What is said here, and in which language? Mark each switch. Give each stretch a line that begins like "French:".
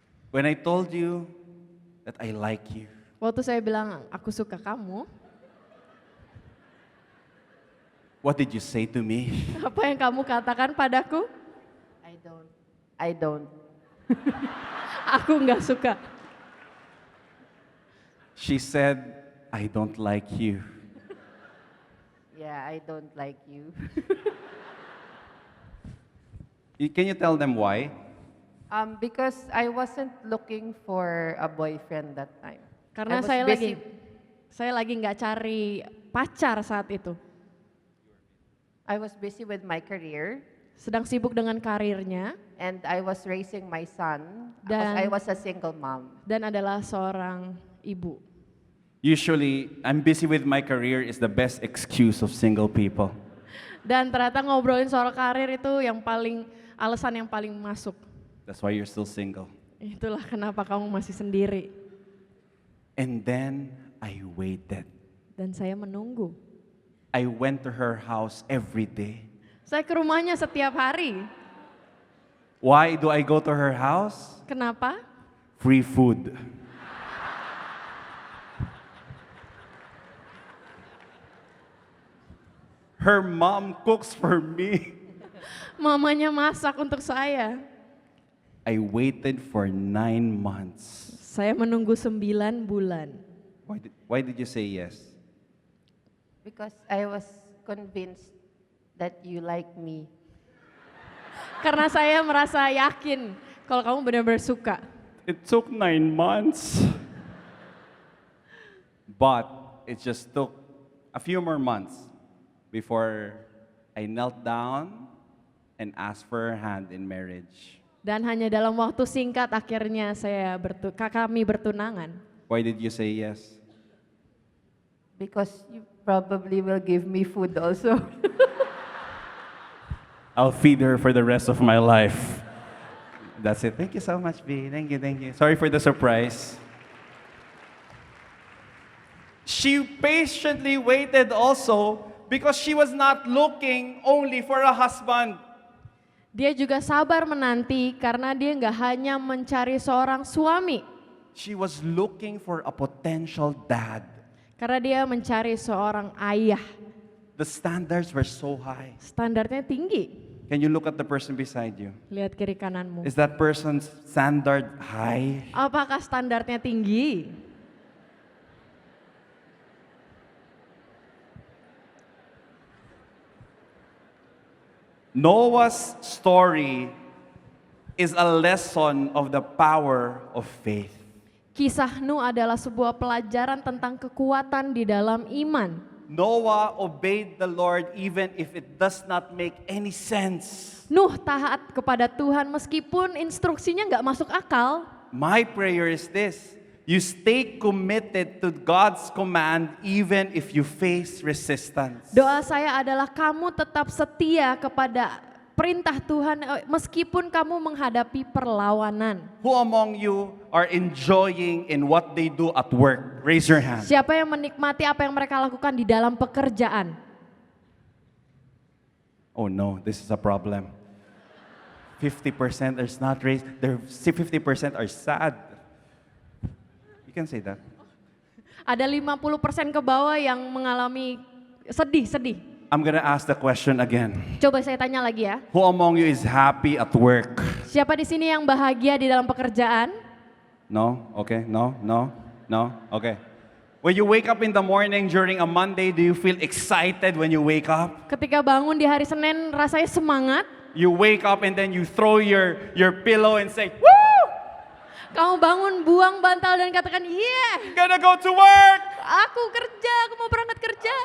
English: When I told you that I like you,
Indonesian: waktu saya bilang aku suka kamu,
English: what did you say to me?
Indonesian: apa yang kamu katakan padaku?
English: I don't.
Indonesian: Aku nggak suka.
English: She said, I don't like you. Yeah, I don't like you. Can you tell them why? Because I wasn't looking for a boyfriend that time.
Indonesian: Karena
English: I was
Indonesian: saya lagi nggak cari pacar saat itu.
English: I was busy with my career
Indonesian: Sedang sibuk dengan karirnya
English: and I was raising my son because
Indonesian: Dan-
English: I was a single mom.
Indonesian: dan adalah seorang ibu.
English: Usually, I'm busy with my career is the best excuse of single people.
Indonesian: Dan ternyata ngobrolin soal karir itu alasan yang paling masuk.
English: That's why you're still single.
Indonesian: Itulah kenapa kamu masih sendiri.
English: And then I waited.
Indonesian: Dan saya menunggu.
English: I went to her house every day.
Indonesian: Saya ke rumahnya setiap hari.
English: Why do I go to her house?
Indonesian: Kenapa?
English: Free food. Her mom cooks for me.
Indonesian: Mamanya masak untuk saya.
English: I waited for 9 months.
Indonesian: Saya menunggu 9 bulan.
English: Why did you say yes? Because I was convinced that you like me.
Indonesian: Karena saya merasa yakin kalau kamu benar-benar suka.
English: It took 9 months. But it just took a few more months before I knelt down and asked for her hand in marriage.
Indonesian: Dan hanya dalam waktu singkat akhirnya kami bertunangan.
English: Why did you say yes? Because you probably will give me food also. I'll feed her for the rest of my life. That's it. Thank you so much, B. Thank you. Sorry for the surprise. She patiently waited also because she was not looking only for a husband.
Indonesian: Dia juga sabar menanti karena dia nggak hanya mencari seorang suami.
English: She was looking for a potential dad.
Indonesian: Karena dia mencari seorang ayah.
English: The standards were so high.
Indonesian: Standarnya tinggi.
English: Can you look at the person beside you?
Indonesian: Lihat kiri kananmu.
English: Is that person's standard high?
Indonesian: Apakah standarnya tinggi?
English: Noah's story is a lesson of the power of faith.
Indonesian: Kisah Nuh adalah sebuah pelajaran tentang kekuatan di dalam iman.
English: Noah obeyed the Lord even if it does not make any sense.
Indonesian: Nuh taat kepada Tuhan meskipun instruksinya nggak masuk akal.
English: My prayer is this: you stay committed to God's command even if you face resistance.
Indonesian: Doa saya adalah kamu tetap setia kepada perintah Tuhan meskipun kamu menghadapi perlawanan.
English: Who among you are enjoying in what they do at work? Raise your hand.
Indonesian: Siapa yang menikmati apa yang mereka lakukan di dalam pekerjaan?
English: Oh no, this is a problem. 50% is not raised. 50% are sad. You can say that.
Indonesian: Ada 50% ke bawah yang mengalami sedih.
English: I'm gonna ask the question again.
Indonesian: Coba saya tanya lagi ya.
English: Who among you is happy at work?
Indonesian: Siapa di sini yang bahagia di dalam pekerjaan?
English: No? Okay, no? Okay. When you wake up in the morning during a Monday, do you feel excited when you wake up?
Indonesian: Ketika bangun di hari Senin rasanya semangat?
English: You wake up and then you throw your pillow and say, woo!
Indonesian: Kamu bangun, buang bantal dan katakan, yeah,
English: I'm gonna go to work.
Indonesian: aku kerja, aku mau berangkat kerja.